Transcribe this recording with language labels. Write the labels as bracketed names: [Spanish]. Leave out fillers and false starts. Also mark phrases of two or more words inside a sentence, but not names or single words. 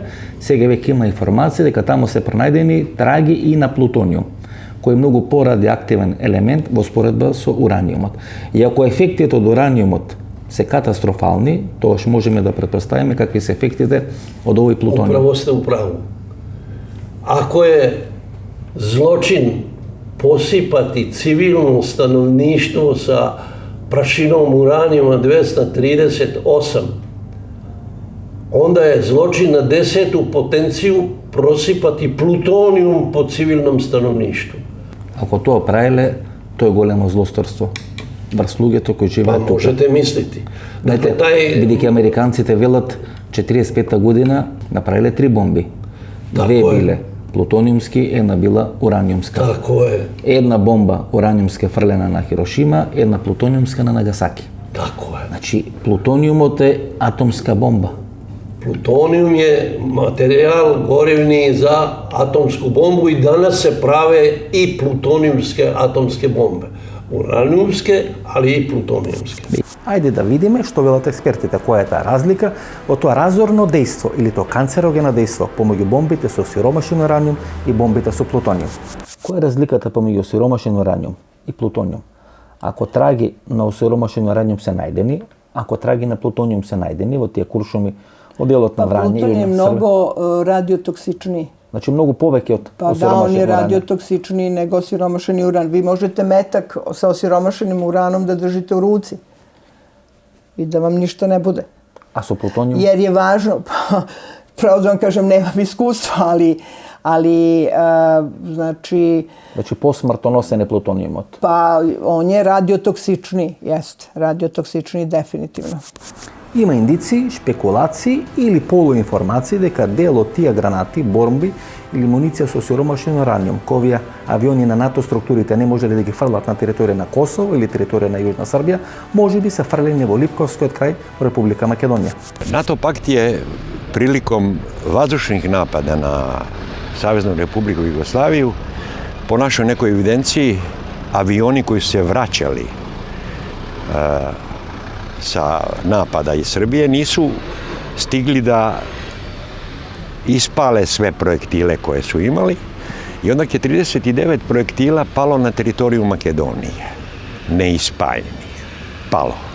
[Macedonian] Сега веќе има информација дека таму се пронајдени траги и на плутониум, кој е многу порадиоактивен елемент во споредба со ураниумот. И ако ефектите од ураниумот се катастрофални, тогаш можеме да претпоставиме какви се ефектите од овој плутониум. [Serbian] Upravo ste u pravu. Ako je zločin posipati civilno stanovništvo sa prašinom uranijuma 238, onda je zločin na 10. potenciju prosipati plutonijum po civilnom stanovništvu. [Macedonian] Ако тоа правиле, тоа е големо злосторство врз луѓето кои [Serbian] Pa [Macedonian] живеат тука. [Serbian] možete misliti. [Macedonian] Знаете, бидејќи американците велат 45-та година направиле 3 бомби. Две [Serbian] Тако е. [Macedonian] биле плутониумски, една била ураниумска. [Serbian] Tako je, [Macedonian] Една бомба ураниумска фрлена на Хирошима, една плутониумска на Нагасаки. [Serbian] tako je. [Macedonian] Значи, плутониумот е атомска бомба. [Serbian] Plutonijum je materijal gorivni za atomsku bombu i danas se prave i plutonijumske atomske bombe. Uranijumske, ali i plutonijumske. [Macedonian] Ајде да видиме што велат експертите, која е таа разлика од тоа разорно дејство или тоа канцерогено дејство помеѓу бомбите со сиромашен ураниум и бомбите со плутониум. Која е разликата помеѓу сиромашен ураниум и плутониум? Ако траги на осиромашен ураниум се најдени, ако траги на плутониум се најдени во тие куршуми од делот на [Serbian] Pa [Macedonian] Врање [Serbian] pluton je [Macedonian] Јужна Србија, [Serbian] mnogo radiotoksičniji. [Macedonian] значи многу повеќе од [Serbian] Pa da, on [Macedonian] осиромашен [Serbian] je [Macedonian] ураниум. [Serbian] radiotoksičniji nego osiromašeni uran. Vi možete metak sa osiromašenim uranom da držite u ruci i da vam ništa ne bude. [Macedonian] А со плутониум? [Serbian] Jer je važno, pa, pravo da vam kažem, nemam iskustva, ali znači, [Macedonian] Значи посмртоносен е плутониумот. [Serbian] pa on je radiotoksičniji, jeste, radiotoksičniji definitivno. [Macedonian] Има индици, шпекулации или полуинформации дека дел од тие гранати, бомби или муниција со сиромашен ураниум, кои овие авиони на НАТО структурите не можеле да ги фрлат на територија на Косово или територија на Јужна Србија, може би се фрлени во Липковскиот крај во Република Македонија. [Serbian] NATO pakt je prilikom vazdušnih napada na Saveznu Republiku Jugoslaviju po našoj nekoj evidenciji avioni koji su se vraćali sa napada iz Srbije nisu stigli da ispale sve projektile koje su imali i onda je 39 projektila palo na teritoriju Makedonije, neispaljenih, palo.